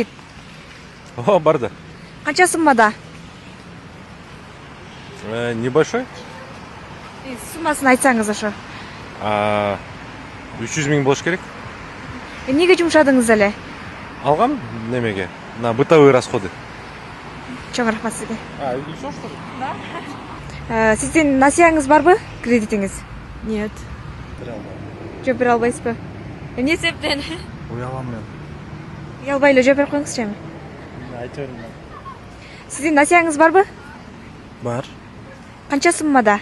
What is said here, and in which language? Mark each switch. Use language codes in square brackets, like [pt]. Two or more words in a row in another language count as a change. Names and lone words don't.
[ky] О, бар да. Канча суммада? [ru] Небольшой. [ky] Суммасын айтсаңыз ошо. 300 миң болуш керек. Эмнеге жумшадыңыз эле? Алгам немеге? [ru] На бытовые расходы. [ky] Чоң рахмат сизге. [ru] И всё, что ли? [ky] Сиздин насияңыз барбы? Кредитиңиз? [ru] Нет. [ky] Жооп бере албайсызбы? Эмне себептен? Уялам мен. Уялбай эле жооп берип коюңузчу эми. Айта берем. Сиздин насияңыз барбы? Бар. Канча суммада?